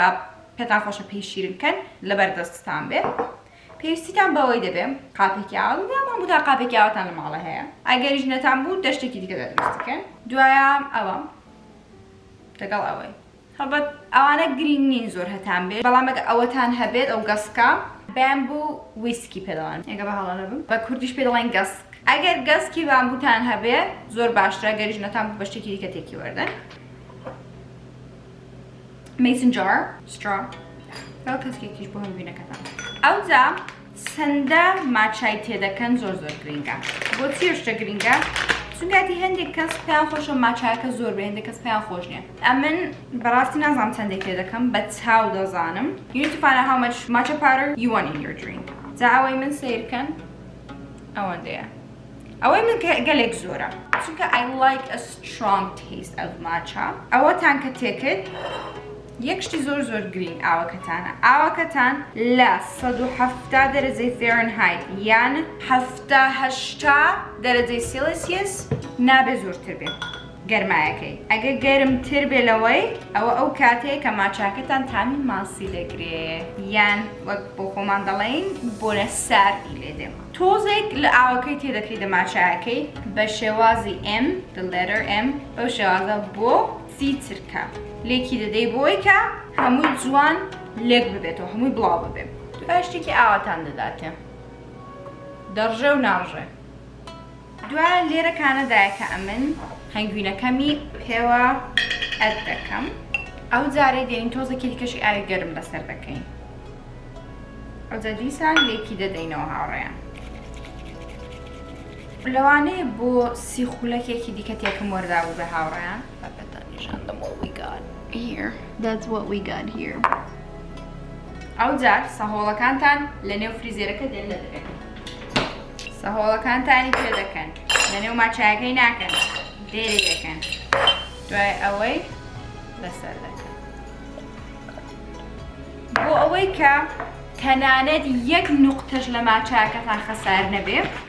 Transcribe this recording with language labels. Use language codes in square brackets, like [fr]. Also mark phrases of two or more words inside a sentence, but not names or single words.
[ckb] پێتان خۆشە پێی شیرنکەن لەبەردەستتان بێ پێویستیتان بەوەی دەبێ قاپێکی ئاو یامان بوودا قاپێکی ئاوتان لە ماڵە هەیە ئەگەریش نەتان بوو دەشتێکی دیکە دەدروستیکەن دوایە ئەوە لەگەڵ ئەوەی هەڵبەت ئەوانە گرنگ نین زۆر هەتان بێت بەڵام ئەگە ئەوەتان هەبێت ئەو گەسکە بامبوو ویسکی پێدەڵێن ئەگە بە هەڵە نەبم بە کوردیش پێدەڵێن گەسک ئەگەر گەسکی بامبووتان هەبێت زۆر باشترە گەریش نەتان بوو بە شتێکی دیکە تێکی وەردەن [en] mason jar straw [ckb] ئەو کەسکێکیش بۆ هەنگوینەکەتان ئەوجا چەندە ماچای تێدەکەن زۆر گرینگە بۆچی شتە گرینگە چونکەتی هەندێک کەس پێیان خۆشە ماچایەکە زۆر بێ هەندێک کەس پێیان خۆش نییە ئەمن بەڕاستی نازانم چەندێک تێ دەکەم بە چاو دەزانم [en] you need to find out how much matcha powder you want in your drink [ckb] جا ئەوەی من سیرکەن ئەوەندەیە ئەوەی من گەلێک زۆرە چونکە [en] I like a strong taste of matcha [ckb] ئەوەتان کە تێکرد یەکشتی زۆر زۆر گرنگ ئاوەکەتانە. ئاوەکەتان لە 170 دەرەجەی فێرنهایت یان 70-80 دەرەجەی سێلسیەس نابێ زۆرتر بێت گەرمایەکەی. ئەگەر گەرمتر بێ لەوەی ئەوە ئەو کاتەیە کە ماچاکەتان تامی ماسی دەگرێت یان وەک بۆ خۆمان دەڵێن بۆنە ساردی لێ دێمە. تۆزێک لە ئاوەکەی تێدەکرێت لە ماچایەکەی بە شێوازی [en] M the letter M [ckb] بەو شێوازە بۆ چرکە لێکی دەدەی بۆی کە هەمووی جوان لێک ببێتەوە هەمووی بڵاو ببێت. دوای شتێکی ئاواتان دەداتێ دەڕژێ و ناڕژێ. دوای لێرەکانەدایە کە ئەمن هەنگوینەکەمی پێوە ئەد دەکەم. ئەو جارەی دێنین تۆزێکی دیکەشی ئاوی گەرم لەسەر دەکەین. ئەوجا دیسان لێکی دەدەینەوە هاوڕێیان. لەوانەیە بۆ سی خولەکێکی دیکە تێکم وەردابوو بە هاوڕێیان. [en] What we got here. That's what we got here. [ckb] ئەو جار سەهۆڵەکانتان لە نێو فریزێرەکە دێن لەدەبێت. سەهۆڵەکانتانی پێ دەکەن لە نێو ماچایەکەی ناکەن دێری دەکەن. دوای ئەوەی لەسەر دەکەن بۆ ئەوەی کە تەنانەت یەک نوقتەش لە ماچایەکەتان خەسار نەبێ.